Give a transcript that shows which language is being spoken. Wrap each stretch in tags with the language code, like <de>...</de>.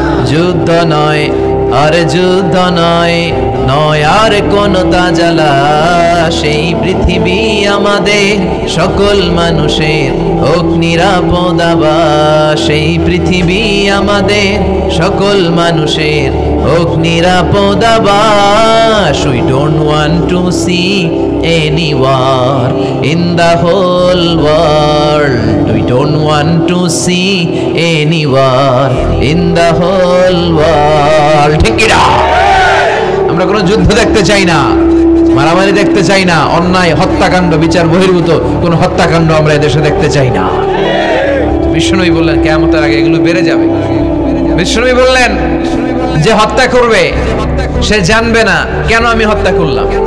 <bn>যুদ্ধ নয় আরে যুদ্ধ নয়, নয় আর কোন তাজালা, সেই পৃথিবী আমাদের সকল মানুষের হোক নিরাপদ আবাস, সেই পৃথিবী আমাদের সকল মানুষের হোক নিরাপদ আবাস।</bn> <en>We don't want to see any war in the whole world. We don't want to see any war in the whole world.</en> <bn>ঠিক কি না? আমরা কোনো যুদ্ধ দেখতে চাই না, মারামারি দেখতে চাই না, অন্যায় হত্যাকাণ্ড বিচার বহির্ভূত কোন হত্যাকাণ্ড আমরা এদেশে দেখতে চাই না। বিষ্ণুই বললেন কিয়ামতের আগে এগুলো বেড়ে যাবে। বিষ্ণুই বললেন যে হত্যা করবে সে জানবে না কেন আমি হত্যা করলাম।</bn>